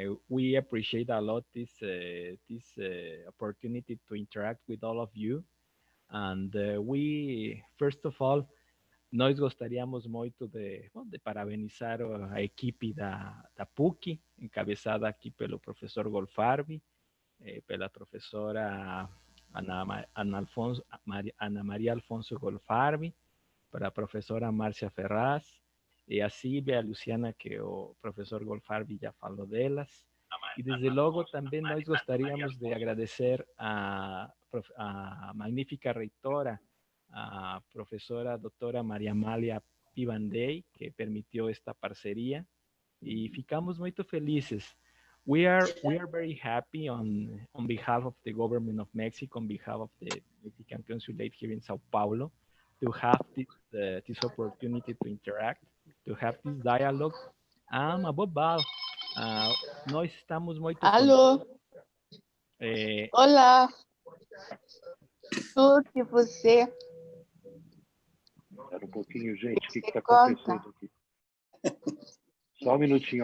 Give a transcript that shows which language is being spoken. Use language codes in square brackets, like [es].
[en] We appreciate a lot this opportunity to interact with all of you. And we, first of all, [pt] nós gostaríamos muito de parabenizar a equipe da PUC, encabeçada aqui pelo professor Golfarbi, pela professora Ana Maria Alfonso Golfarbi, para a professora Márcia Ferraz, e a Silvia, a Luciana, que o professor Golfarbi já falou delas. E, desde logo, também nós gostaríamos de agradecer a magnífica reitora, a professora doutora Maria Amália Pivandei, que permitiu esta parceria, e ficamos muito felizes. [en] We are very happy on behalf of the government of Mexico, on behalf of the Mexican Consulate here in Sao Paulo, to have this opportunity to interact, to have this dialogue. Above all, [pt] nós estamos muito... Alô? Olá! Tudo que você... Espera um pouquinho, gente. O que está acontecendo aqui? Só um minutinho.